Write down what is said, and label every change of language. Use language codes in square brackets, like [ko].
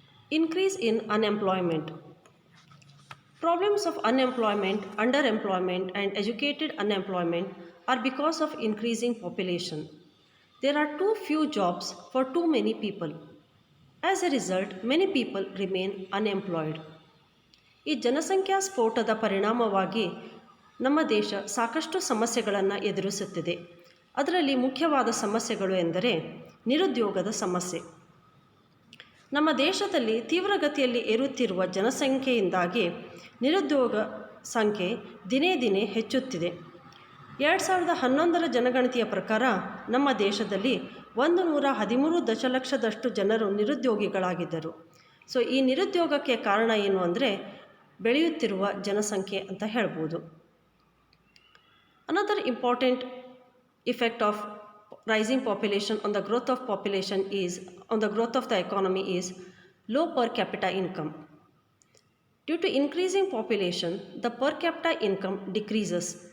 [en] Increase in unemployment. Problems of unemployment, underemployment, and educated unemployment are because of increasing population. There are too few jobs for too many people. As a result, many people remain unemployed. [kn] ಈ ಜನಸಂಖ್ಯಾ ಸ್ಫೋಟದ ಪರಿಣಾಮವಾಗಿ ನಮ್ಮ ದೇಶ ಸಾಕಷ್ಟು ಸಮಸ್ಯೆಗಳನ್ನು ಎದುರಿಸುತ್ತಿದೆ. ಅದರಲ್ಲಿ ಮುಖ್ಯವಾದ ಸಮಸ್ಯೆಗಳು ಎಂದರೆ ನಿರುದ್ಯೋಗದ ಸಮಸ್ಯೆ. ನಮ್ಮ ದೇಶದಲ್ಲಿ ತೀವ್ರಗತಿಯಲ್ಲಿ ಏರುತ್ತಿರುವ ಜನಸಂಖ್ಯೆಯಿಂದಾಗಿ ನಿರುದ್ಯೋಗ ಸಂಖ್ಯೆ ದಿನೇ ದಿನೇ ಹೆಚ್ಚುತ್ತಿದೆ. 2011ರ ಜನಗಣತಿಯ ಪ್ರಕಾರ ನಮ್ಮ ದೇಶದಲ್ಲಿ 113 ದಶಲಕ್ಷದಷ್ಟು ಜನರು ನಿರುದ್ಯೋಗಿಗಳಾಗಿದ್ದರು. ಸೊ ಈ ನಿರುದ್ಯೋಗಕ್ಕೆ ಕಾರಣ ಏನು ಅಂದರೆ ಬೆಳೆಯುತ್ತಿರುವ ಜನಸಂಖ್ಯೆ ಅಂತ ಹೇಳ್ಬೋದು. [en] Another important effect of rising population on the growth of population is, on the growth of the economy is low per capita income. Due to increasing population, the per capita income decreases.